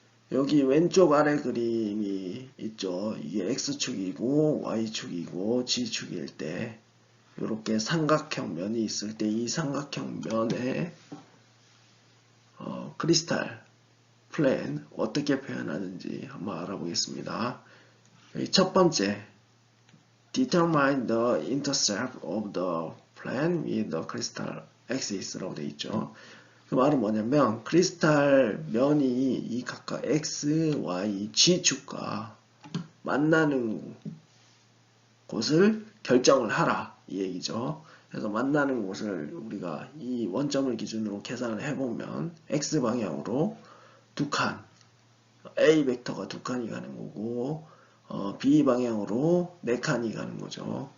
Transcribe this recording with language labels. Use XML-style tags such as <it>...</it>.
<ko>여기 왼쪽 아래 그림이 있죠. 이게 X축이고 Y축이고 G축일 때 이렇게 삼각형 면이 있을 때 이 삼각형 면에 크리스탈 플랜 어떻게 표현하는지 한번 알아보겠습니다. 여기 첫 번째</ko> <en>Determine the intercept of the plane with the crystal axis</en> <ko>라고 되어 있죠. 그 말은 뭐냐면 크리스탈 면이 이 각각 X, Y, G축과 만나는 곳을 결정을 하라 이 얘기죠. 그래서 만나는 곳을 우리가 이 원점을 기준으로 계산을 해보면 X 방향으로 두 칸, A 벡터가 두 칸이 가는 거고 B 방향으로 네 칸이 가는 거죠.</ko>